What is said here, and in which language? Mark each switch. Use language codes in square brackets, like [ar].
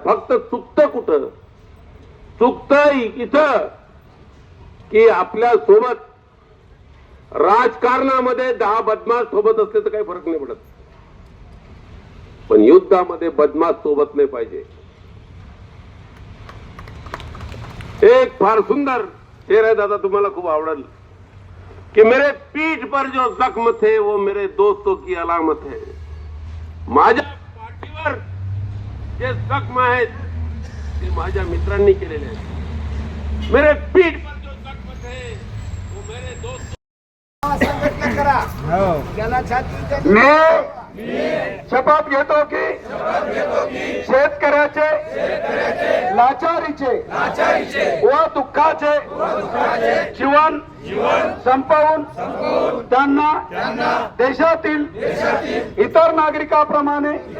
[mr] फक्त चुकतं कुठं? चुकतं इथं की आपल्या सोबत राजकारणामध्ये 10 बदमाश सोबत असले तर काही फरक नाही पडत, पण युद्धामध्ये बदमाश सोबत नाही पाहिजे. एक फार सुंदर शेर है दादा, तुम्हाला खूप आवडेल कि [hi] मेरे पीठ पर जो जख्म थे वो मेरे दोस्तों की अलामत है. [mr] माझ्या पाठीवर जे जख्म आहेत ते माझ्या मित्रांनी केलेले आहेत. [hi] मेरे पीठ पर जो जख्म थे वो मेरे दोस्तों. [mr] मी शपथ घेतो की शेतकऱ्याचे लाचारीचे व दुःखाचे जीवन संपवून त्यांना देशातील इतर नागरिकांप्रमाणे